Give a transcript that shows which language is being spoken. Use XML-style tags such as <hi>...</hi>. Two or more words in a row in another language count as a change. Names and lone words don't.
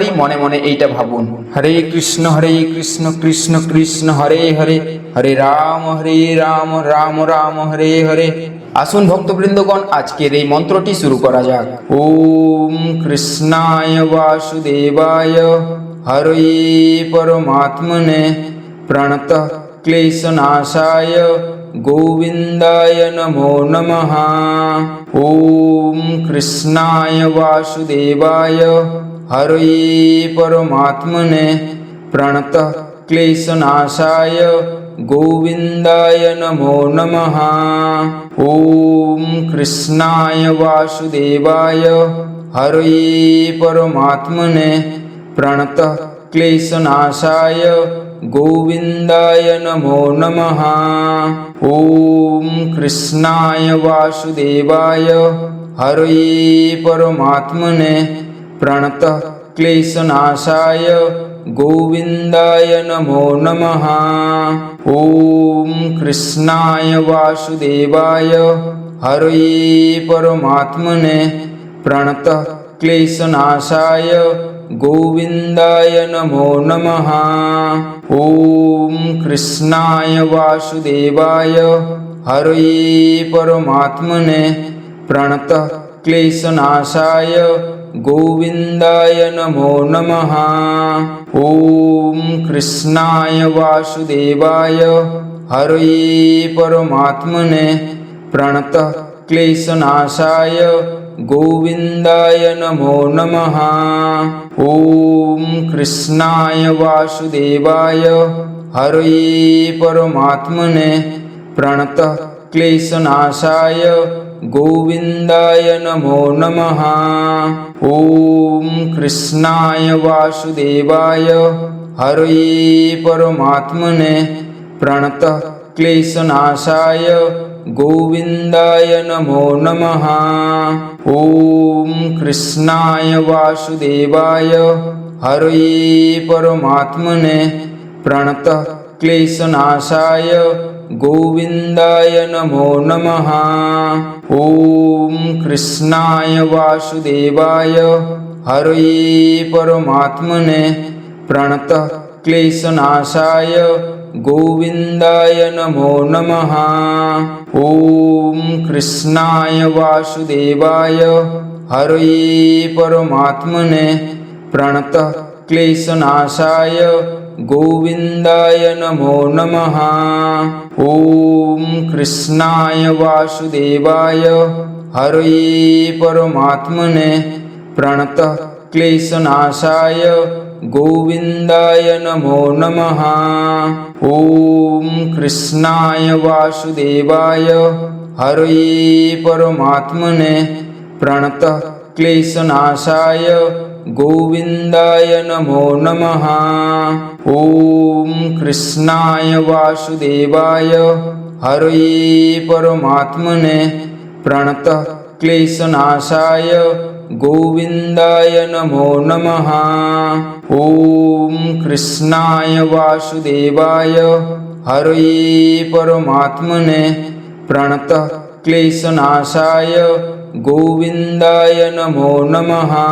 <bn>মনে মনে এইটা ভাবুন:</bn> <sa>হরে কৃষ্ণ কৃষ্ণ কৃষ্ণ হরে হরে, হরে রাম রাম রাম হরে হরে।</sa> <bn>আসুন ভক্তবৃন্দগণ, আজকের এই মন্ত্রটি শুরু করা যাক।</bn> <sa>ওম কৃষ্ণায় বাসুদেবায় হরে পরমাত্মনে প্রণতঃ ক্লেশনাশায় গোবিন্দায় নমো নমঃ। ওম কৃষ্ণায় বাসুদেবায় হরে পরমাত্মনে প্রণতঃ ক্লেশনাশায় গোবিন্দায় নমো নমঃ। ওম কৃষ্ণায় বাসুদেবায় হরে পরমাত্মনে প্রণতঃ ক্লেশনাশায় গোবিন্দায় নমো নমঃ। ওম কৃষ্ণায় বাসুদেবায় হরে পরমাত্মনে প্রণতঃ ক্লেশনাশায় গোবিন্দায় নমো নমঃ। ওম কৃষ্ণায় বাসুদেবায় হরে পরমাত্মনে প্রণতঃ ক্লেশনাশায় গোবিন্দায় নমো নমঃ। ওম কৃষ্ণায় বাসুদেবায় হরে পরমাত্মনে প্রণতঃ ক্লেশনাশায় গোবিন্দায় নমো নমঃ। ওম কৃষ্ণায় বাসুদেবায় হরে পরমাত্মনে প্রণতঃ ক্লেশনাশায় গোবিন্দায় নমো নমঃ। ওম কৃষ্ণায় বাসুদেবায় হরে পরমাত্মনে প্রণতঃ ক্লেশনাশায় গোবিন্দায় নমো নমঃ। ওম কৃষ্ণায় বাসুদেবায় হরে পরমাত্মনে প্রণতঃ ক্লেশনাশায় গোবিন্দায় নমো নমঃ। ওম কৃষ্ণায় বাসুদেবায় হরে পরমাত্মনে প্রণতঃ ক্লেশনাশায় গোবিন্দায় নমো নমঃ। ওম কৃষ্ণায় বাসুদেবায় হরে পরমাত্মনে প্রণতঃ ক্লেশনাশায় গোবিন্দায় নমো নমঃ। ওম কৃষ্ণায় বাসুদেবায় হরে পরমাত্মনে প্রণতঃ ক্লেশনাশায় গোবিন্দায় নমো নমঃ। ওম কৃষ্ণায় বাসুদেবায় হরে পরমাত্মনে প্রণতঃ ক্লেশনাশায় গোবিন্দায় নমো নমঃ। ওম কৃষ্ণায় বাসুদেবায় হরে পরমাত্মনে প্রণতঃ ক্লেশনাশায় গোবিন্দায় নমো নমঃ। ওম কৃষ্ণায় বাসুদেবায় হরে পরমাত্মনে প্রণতঃ ক্লেশনাশায় गोविन्दाय नमो नमः। ॐ कृष्णाय वासुदेवाय हरये परमात्मने प्रणतः क्लेशनाशाय गोविन्दाय नमो नमः।</sa>